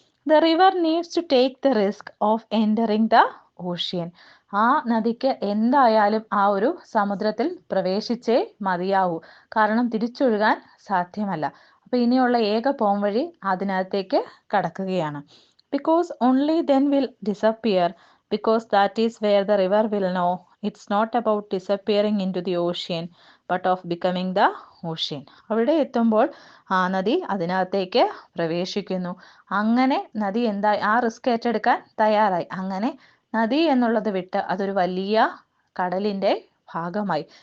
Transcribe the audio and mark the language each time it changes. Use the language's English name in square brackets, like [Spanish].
[English] The river needs to take the risk of entering the ocean. [Malayalam] ആ നദിക്ക് എന്തായാലും ആ ഒരു സമുദ്രത്തിൽ പ്രവേശിച്ചേ മതിയാവൂ. കാരണം തിരിച്ചൊഴുകാൻ സാധ്യമല്ല. അപ്പോൾ ഇനിയുള്ള ഏക പോംവഴി അതിനകത്തേക്ക് കടക്കുകയാണ്. [English] Because only then will disappear, because that is where the river will know it's not about disappearing into the ocean but of becoming the ocean. [Malayalam] അവിടെ എത്തുമ്പോൾ ആ നദി അതിനകത്തേക്ക് പ്രവേശിക്കുന്നു. അങ്ങനെ നദി ആ റിസ്ക് ഏറ്റെടുക്കാൻ തയ്യാറായി. അങ്ങനെ നദി എന്നുള്ളത് വിട്ട് അതൊരു വലിയ കടലിൻ്റെ ഭാഗമായി.